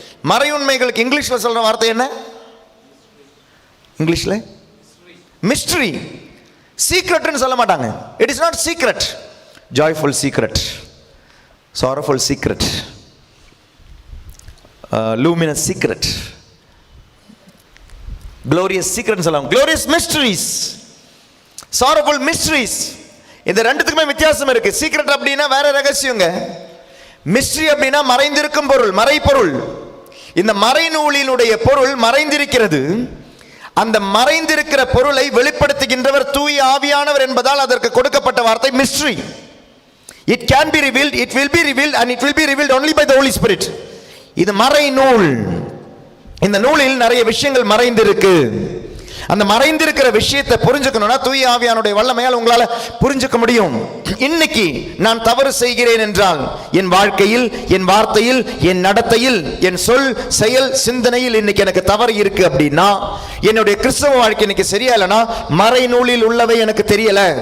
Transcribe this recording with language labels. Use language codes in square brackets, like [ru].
[ta] மறையுண்மைகளுக்கு இங்கிலீஷ்ல சொல்ற வார்த்தை என்ன? இங்கிலீஷ்ல மிஸ்டரி. சீக்ரெட்னு சொல்ல மாட்டாங்க. [en] It is not secret. Joyful secret, sorrowful secret, luminous secret, glorious secret [ta] சொல்லலாம். [en] glorious mysteries, sorrowful mysteries. [ta] இந்த ரெண்டுத்துக்குமே வித்தியாசம் இருக்கு. சீக்ரெட் அப்படின்னா வேற ரகசியங்க. மிஸ்ட்ரி அப்படின்னா மறைந்திருக்கும் பொருள், மறைபொருள். இந்த மறைநூலினுடைய பொருள் மறைந்திருக்கிறது. அந்த மறைந்திருக்கிற பொருளை வெளிப்படுத்துகின்றவர் தூய ஆவியானவர் என்பதால் அதற்கு கொடுக்கப்பட்ட வார்த்தை mystery. [en] It can be revealed, it will be revealed, and it will be revealed only by the Holy Spirit. [ta] இது மறை நூல். இந்த நூலில் நிறைய விஷயங்கள் மறைந்திருக்கு. அந்த மறைந்திருக்கிற விஷயத்தை புரிஞ்சுக்கணும்னா தூய ஆவியானுடைய வல்லமையால் உங்களால புரிஞ்சுக்க முடியும். இன்னைக்கு நான் தவறு செய்கிறேன் என்றால் என் வாழ்க்கையில், என் வார்த்தையில், என் நடத்தையில், என் சொல், செயல், சிந்தனையில் இன்னைக்கு எனக்கு தவறு இருக்கு அப்படின்னா, என்னுடைய கிறிஸ்தவ வாழ்க்கை இன்னைக்கு சரியா இல்லைன்னா மறைநூலில் உள்ளவை எனக்கு தெரியல.